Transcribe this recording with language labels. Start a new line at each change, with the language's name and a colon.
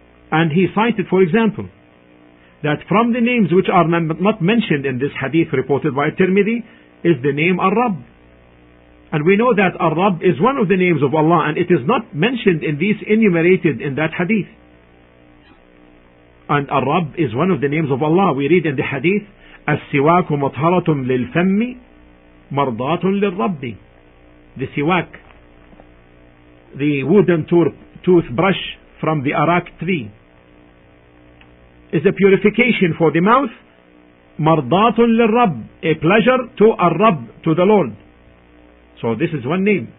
English: And he cited, for example, that from the names which are not mentioned in this hadith reported by Tirmidhi is the name Ar-Rabb. And we know that Ar-Rabb is one of the names of Allah, and it is not mentioned in these enumerated in that hadith. And Ar-Rabb is one of the names of Allah. We read in the hadith,
Arabic: السواك مطهرة للفم مرضاة للرب.
English: The siwak, the wooden toothbrush from the arak tree, is a purification for the mouth.
Arabic: مرضاة للرب,
English: a pleasure to الرب, to the Lord. So this is one name.